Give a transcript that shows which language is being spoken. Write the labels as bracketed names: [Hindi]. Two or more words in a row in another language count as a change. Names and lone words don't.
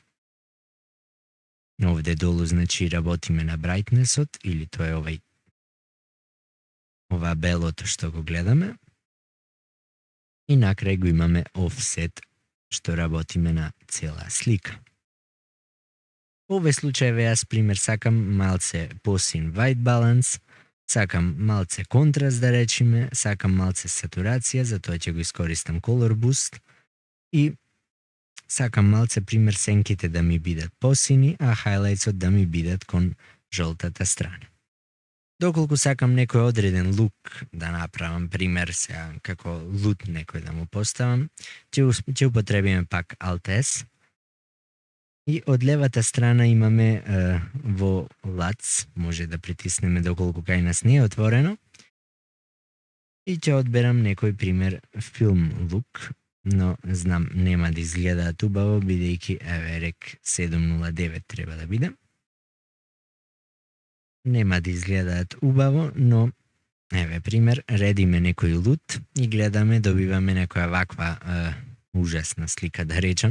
[Macedonian] Овде долу значи работиме на Brightnessот или тоа е ова белото што го гледаме. И накрај го имаме Offset што работиме на цела слика. Во овој случај јас пример сакам малце посин [English] white balance, [Macedonian] сакам малце контраст да речеме, сакам малце сатурација, затоа ќе го искористам Color Boost и сакам малце пример сенките да ми бидат посини, а highlightsот да ми бидат кон жолтата страна. Доколку сакам некој одреден лук да направам, пример сега како лут некој да му поставам, ќе употребиме пак Alt-S. И од левата страна имаме во LUTs, може да притиснеме доколку кај нас не е отворено. И ќе одберам некој пример [English] film look, [Macedonian] но знам нема да изгледаат убаво, бидејќи еве рек 709 треба да биде. Нема да изгледаат убаво, но еве пример, редиме некој лут и гледаме, добиваме некоја ваква ужасна слика да речам.